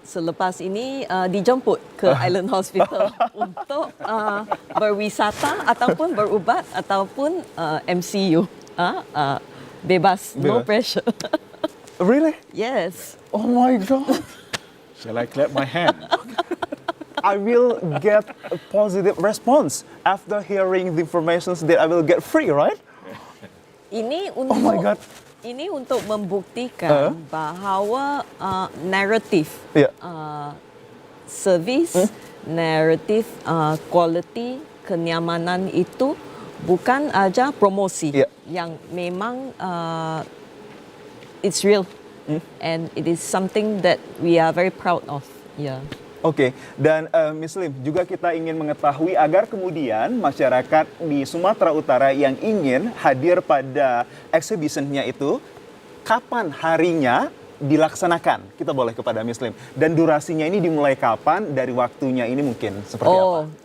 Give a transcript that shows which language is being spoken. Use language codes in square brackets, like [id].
[ms] selepas ini dijemput ke Island Hospital untuk berwisata ataupun berubat ataupun MCU. Bebas, no Bebas. [en] pressure. Really? Yes. Oh my God. Shall I clap my hand? I will get a positive response after hearing the information that I will get free, right? [ms] Ini untuk [en] Oh my God. [ms] Ini untuk membuktikan bahawa naratif Ya. servis, naratif quality, kenyamanan itu bukan aja promosi Ya. yang memang [en] it's real and it is something that we are very proud of. Yeah. [id] Oke, dan Miss Lim, juga kita ingin mengetahui agar kemudian masyarakat di Sumatera Utara yang ingin hadir pada exhibition-nya itu, kapan harinya dilaksanakan? Kita boleh kepada Miss Lim. Dan durasinya ini dimulai kapan, dari waktunya ini mungkin seperti apa?